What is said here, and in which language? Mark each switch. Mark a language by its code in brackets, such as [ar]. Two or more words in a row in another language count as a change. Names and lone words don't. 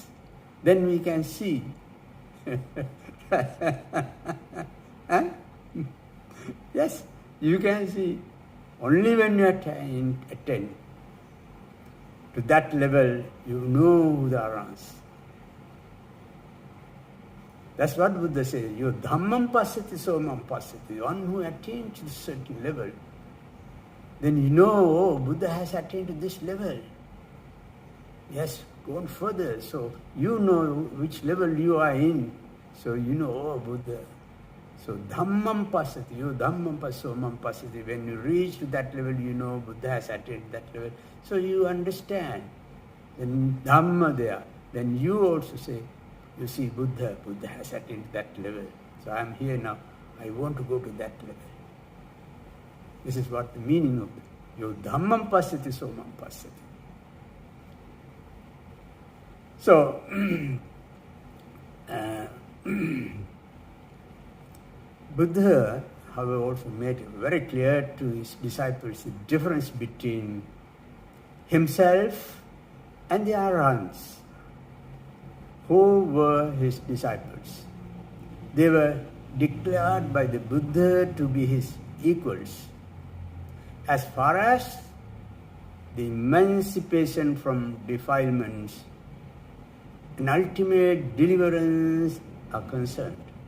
[en] Then we can see. Huh? Yes, you can see. Only when you attain to that level, you know who the Arhats. That's what Buddha says. [pi] You dhammam pasati somam pasati. [en] One who attains to a certain level, then you know, oh, Buddha has attained to this level. Yes, go on further. So you know which level you are in. So you know, oh, Buddha. So [pi] dhammam pasati. You dhammam pasomam pasati. [en] When you reach to that level, you know Buddha has attained that level. So you understand. Then dhamma there. Then you also say, you see, Buddha has attained that level. So I am here now. I want to go to that level. This is what the meaning of it. [pi] Yo dhammam pasati somam pasati. [en] So, Buddha, however, also made it very clear to his disciples the difference between himself and the Arhats who were his disciples. They were declared by the Buddha to be his equals as far as the emancipation from defilements and ultimate deliverance are concerned.